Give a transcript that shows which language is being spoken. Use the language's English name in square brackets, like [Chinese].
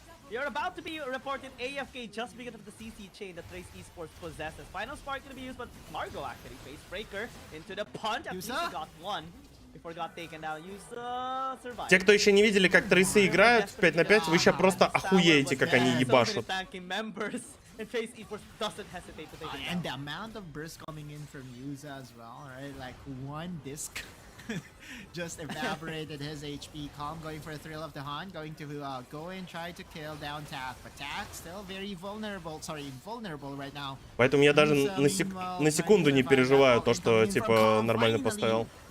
[English] You're about to be reported AFK just because of the CC chain that Trace Esports possesses. Final spark going to be used, but Margo actually face breaker into the punch. At least he got one before got taken down. Survived. [Russian] Те, кто еще не видели, как трейсы играют в 5 на 5, вы сейчас просто охуеете, как они ебашут. [English] And the amount of burst coming in from Yuza as well, right? Like one disc just evaporated his HP. Calm going for a thrill of the hunt, going to go and try to kill down Tak, but Tak still very vulnerable. Sorry, invulnerable right now. [Russian] Поэтому я даже на секунду не переживаю то, что типа нормально поставил.